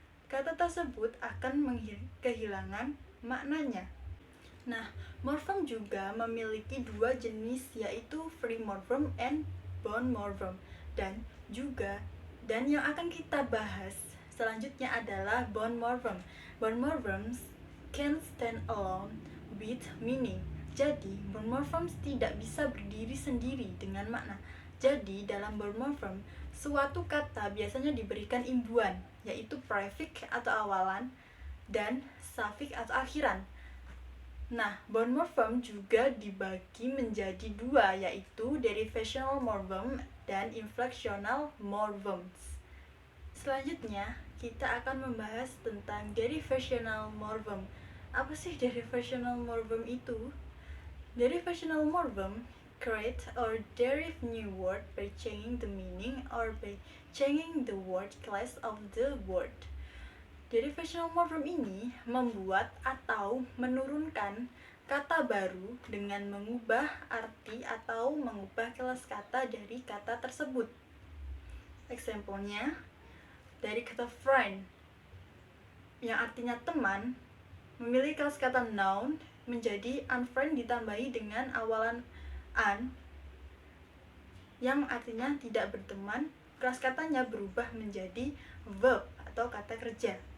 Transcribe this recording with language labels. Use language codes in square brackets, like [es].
[id] Kata tersebut akan kehilangan maknanya. Nah, morphem juga memiliki 2 jenis, yaitu free morphem and bond morphem. Dan yang akan kita bahas selanjutnya adalah bond morphem. [en] Bond morphems can stand alone with meaning. [id] Jadi, bond morphems tidak bisa berdiri sendiri dengan makna. Jadi, dalam bond morphem, suatu kata biasanya diberikan imbuhan, yaitu prefix atau awalan dan suffix atau akhiran. Nah, bond morphem juga dibagi menjadi 2, yaitu derivational morphem dan inflectional morphems. Selanjutnya, kita akan membahas tentang derivational morphem. Apa sih derivational morphem itu? [en] Derivational morphem create or derive new word by changing the meaning or by changing the word class of the word. [id] Derivational morphem ini membuat atau menurunkan kata baru dengan mengubah arti atau mengubah kelas kata dari kata tersebut. Example-nya, dari kata friend yang artinya teman, memilih kelas kata noun menjadi unfriend ditambahi dengan awalan un yang artinya tidak berteman, kelas katanya berubah menjadi verb atau kata kerja.